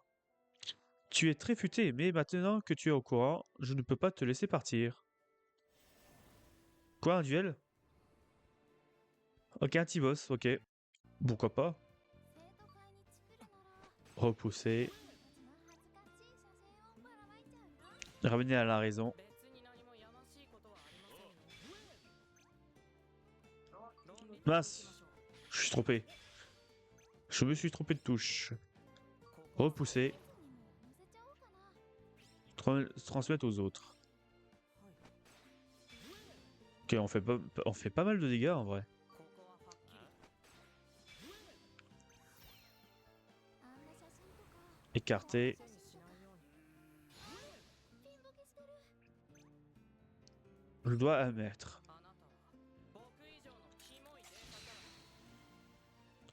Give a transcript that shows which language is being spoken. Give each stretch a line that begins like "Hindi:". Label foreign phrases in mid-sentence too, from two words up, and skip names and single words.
French: Tu es très futé, mais maintenant que tu es au courant, je ne peux pas te laisser partir. Quoi, un duel? Ok, un petit boss, ok. Pourquoi pas? Repousser. Ramener à la raison.
Japanese: 別に何もやましいことはありませんよ。論理的にいきま
French: Mince,
Japanese: しょう。
French: je suis trompé. Je me suis trompé de touche.
Japanese: ここは
French: Repousser. Transmettre aux autres.
Japanese: はい、
French: Ok, on fait pas mal de dégâts en vrai.
Japanese: ここははっきりと。
French: Écarter.
Japanese: 手にしないように。
French: Je dois admettre.
Japanese: あなたは僕以上のキモいデータから